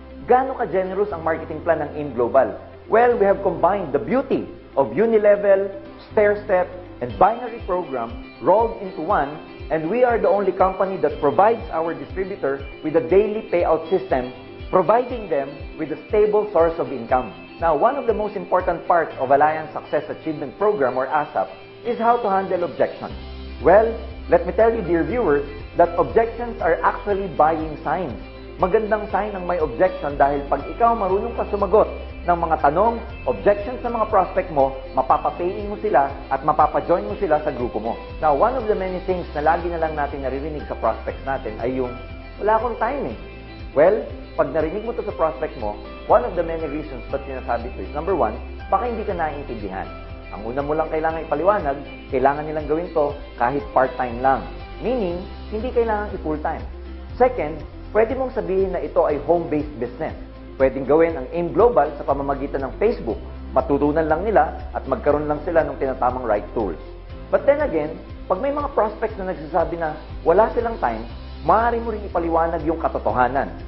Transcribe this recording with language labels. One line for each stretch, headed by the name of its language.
Filipino: Gaano ka-generous ang marketing plan ng AIM Global?
English: Well, we have combined the beauty of unilevel, stair-step, and binary program rolled into one, and we are the only company that provides our distributor with a daily payout system, providing them with a stable source of income. Now, one of the most important parts of Alliance Success Achievement Program or ASAP is how to handle objections. Well, let me tell you, dear viewers, that objections are actually buying signs.
Filipino: Magandang sign ang may objection dahil pag ikaw marunong ka sumagot ng mga tanong, objections ng mga prospect mo, mapapapayin mo sila at mapapajoin mo sila sa grupo mo.
English: Now, one of the many things
Filipino: na lagi na lang natin naririnig sa prospects natin ay yung, wala akong time eh. Well, pag narinig mo to sa prospect mo,
English: one of the many reasons
Filipino: ba't sinasabi ko
English: is, number one,
Filipino: baka hindi ka naiintindihan. Ang una mo lang kailangan ipaliwanag, kailangan nilang gawin to kahit part-time lang. Meaning, hindi kailangan i-full-time. Second, pwede mong sabihin na ito ay home-based business. Pwedeng gawin ang AIM Global sa pamamagitan ng Facebook. Matutunan lang nila at magkaroon lang sila ng tinatamang right tools.
English: But then again,
Filipino: pag may mga prospects na nagsasabi na wala silang time, maaari mo rin ipaliwanag yung katotohanan.